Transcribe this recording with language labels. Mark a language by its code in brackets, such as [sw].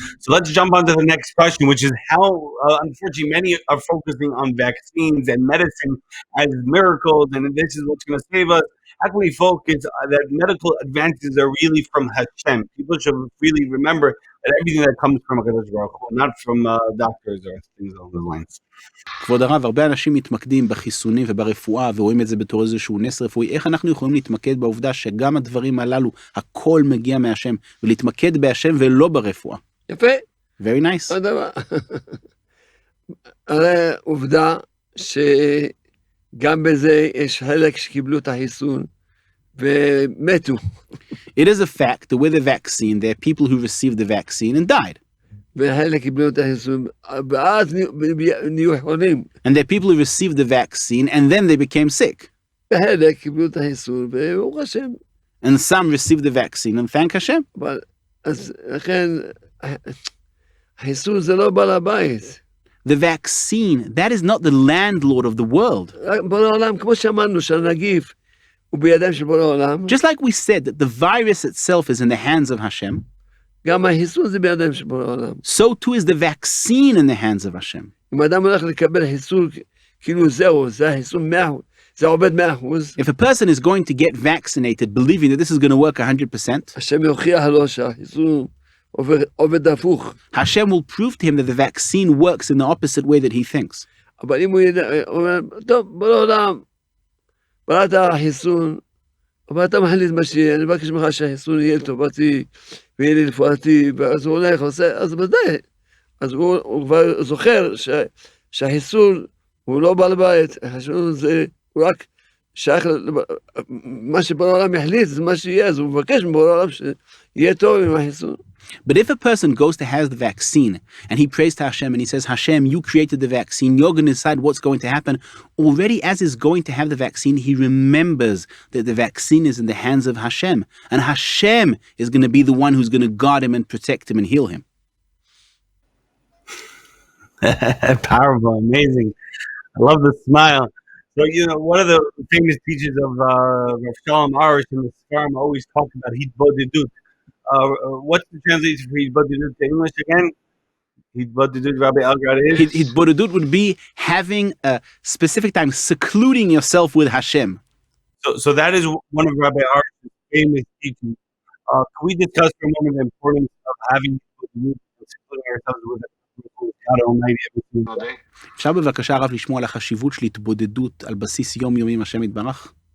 [en] So let's jump on to the next question, which is how, unfortunately, many are focusing on vaccines and medicine as miracles, and this is what's going to save us. How can we focus that medical advances are really from Hashem? People should really remember that everything that comes from HaKadosh Baruch Hu, not from doctors or things along those lines. [he] כבוד הרב, הרבה אנשים מתמקדים בחיסונים וברפואה ורואים את זה בתור איזשהו נס רפואי. איך אנחנו יכולים להתמקד בעובדה שגם הדברים הללו, הכל מגיע מהשם, ולהתמקד בהשם ולא ברפואה? יפה. [en] Very nice. [he] עוד דבר. הרי עובדה שגם בזה יש חלק שקיבלו את החיסון, ומתו. [en] It is a fact that with the vaccine, there are people who received the vaccine and died. [he] וחלק קיבלו את החיסון, ואז נהיו חולים. [en] And there are people who received the vaccine and then they became sick. [he] וחלק קיבלו את החיסון, וברוך השם. [en] And some received the vaccine and thank Hashem. [he] אבל, אז לכן, החיסון זה לא בעל הבית. [en] The vaccine, that is not the landlord of the world. [he] בורא העולם, כמו שאמרנו, שהנגיף הוא בידיים של בורא העולם, [en] Just like we said that the virus itself is in the hands of Hashem, [he] גם החיסון זה בידיים של בורא העולם. [en] so too is the vaccine in the hands of Hashem. [he] אם אדם הולך לקבל חיסון, כאילו זהו, זה החיסון 100%, זה עובד 100%, [en] If a person is going to get vaccinated believing that this is going to work 100%, [he] השם יוכיח לו שהחיסון עובד הפוך. [en] Hashem will prove to him that the vaccine works in the opposite way that he thinks. [he] אבל אם הוא אומר, טוב, בורא העולם, בראת החיסון, אבל אתה מחליט מה שיהיה, אני מבקש ממך שהחיסון יהיה לטובתי, ויהיה לי רפואתי, ואז הוא הולך, עושה, אז ודאי. אז הוא כבר זוכר שהחיסון הוא לא בעל בית, החיסון זה, הוא רק שייך, מה שבורא העולם יחליט, זה מה שיהיה, אז הוא מבקש מבורא העולם שיהיה טוב עם החיסון. [en] But if a person goes to have the vaccine and he prays to Hashem and he says, Hashem, you created the vaccine, you're going to decide what's going to happen. Already as he's going to have the vaccine, he remembers that the vaccine is in the hands of Hashem. And Hashem is going to be the one who's going to guard him and protect him and heal him. Powerful, amazing. I love the smile. So, one of the famous teachers of Rav Shalom Arush in the Sfarim always talk about Hitbodedut. What's the translation for Hitbodedut to English again? Hitbodedut, Rabbi Elgrod is? Hitbodedut would be having a specific time, secluding yourself with Hashem. So that is one of Rabbi Arush's famous teachings. Can we discuss for a moment the importance of having Hitbodedut, secluding ourselves with God Almighty every single day? [he] אפשר בבקשה רב לשמוע על החשיבות של התבודדות על בסיס יומיומי עם השם יתברך?